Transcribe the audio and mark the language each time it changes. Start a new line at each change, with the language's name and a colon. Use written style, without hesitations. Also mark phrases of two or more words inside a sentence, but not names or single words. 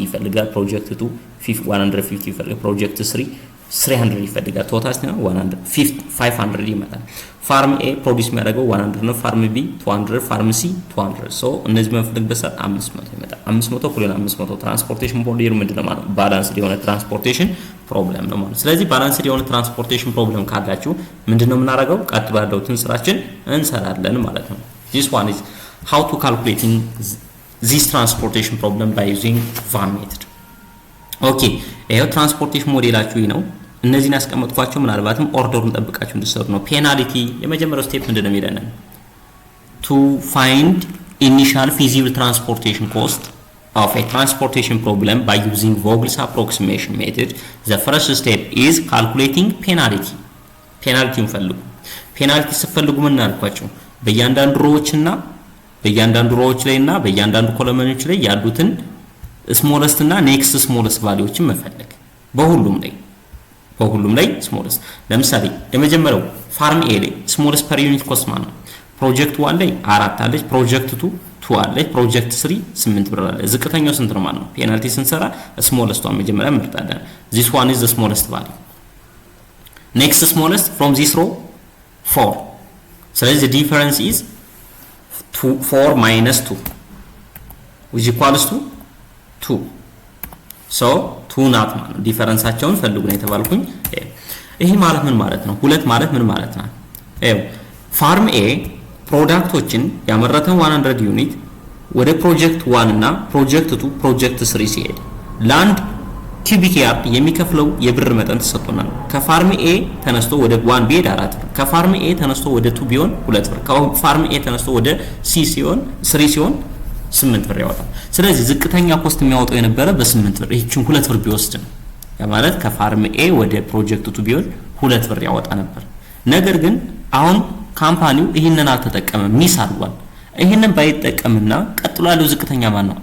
Amharic: ይፈልጋል ፕሮጀክት 2 150 ይፈልጋል ፕሮጀክት 3 300 ይፈልጋል ቶታል ነው 500 ይመጣል
English: farm A produce
Amharic: የሚያደርገው 100 ነው
English: farm B
Amharic: 200
English: farm C
Amharic: 200 ሶ እነዚህ በመፈልግበት ሰዓት 500 ይመጣል 500 ኩል 500 ትራንስፖርቴሽን ሞዴሉ ምንድነው ማለት ባላንስ የሆነ
English: transportation problem
Amharic: ነው ማለት ስለዚህ ባላንስ የሆነ
English: transportation problem
Amharic: ካላችሁ ምንድነው የምናደርገው ቀጥሎ ያለውን ስራችን እንሰራለን ማለት ነው
English: this one is how to calculating this transportation problem by using VAM method okay
Amharic: ይሄው ትራንስፖርቴሽን ሞዴላችሁ ነው እነዚህን ያስቀመጥኳቸው ምናልባትም ኦርደሩን ጠብቃችሁ እንድትሰሩ ነው ፔናልቲ የመጀመሪያው ስቴፕ ምንድነው የሚለንን
English: to find initial feasible transportation cost of a transportation problem by using Vogel's approximation method the first step is calculating penalty
Amharic: ፈልጉ ፔናልቲ ሲፈልጉ ምን እናልኳችሁ በእያንዳንዱ ሮዎች ላይና በእያንዳንዱ ኮለመኖች ላይ ያሉትን ስሞለስት እና
English: next smallest
Amharic: ቫልዩዎችን መፈለግ በሁሉም ላይ ስሞለስት ለምሳሌ የመጀመሪያው
English: farm A
Amharic: ላይ ስሞለስት
English: per unit cost
Amharic: ማለት ነው ፕሮጀክት 1 ላይ 4 አለች ፕሮጀክት 2 አለች ፕሮጀክት 3 8 ብር አለ ዝቅተኛው ስንት ነው ማለት ነው ፔናልቲ ስንሰራ ስሞለስቷን መጀመሪያ እንመርጣለን
English: this one is the smallest value next smallest from this row 4 ስለዚህ the difference is 4 minus 2 which equals to 2 so 2
Amharic: ናት ማለት ነው ዲፈረንሳቸውን ፈልጉ ነው የተባልኩኝ ይሄ ማለት ምን ማለት ነው ሁለት ማለት ምን ማለት ነው
English: farm A
Amharic: ፕሮዳክቶችን ያመረተው 100 ዩኒት ወደ ፕሮጀክት 1 እና ፕሮጀክት 2 ፕሮጀክት 3 ሲሄድ ላንድ
English: cubic yard
Amharic: የሚከፍለው የብር መጠን ተሰጥቶናል ከፋርም ኤ ተነስቶ ወደ 1 ቢሄድ 4 ብር ከፋርም ኤ ተነስቶ ወደ 2 ቢሆን 2 ብር ከፋርም ኤ ተነስቶ ወደ ሲ ሲሆን 3 ሲሆን 8 ብር ያወጣል ስለዚህ ዝቅተኛ ኮስት የሚያወጣው የነበረ በ8 ብር ይህችን 2 ብር ቢወስድ ነው ያ ማለት ከፋርም ኤ ወደ ፕሮጀክት 2 ቢሆን 2 ብር ያወጣ ነበር ነገር ግን አሁን ካምፓኒው ይሄንን አልተጠቀመም ሚስ አድርጓል ይሄንን ባይጠቀምና ቀጥሎ ያለው ዝቅተኛ ማን ነው?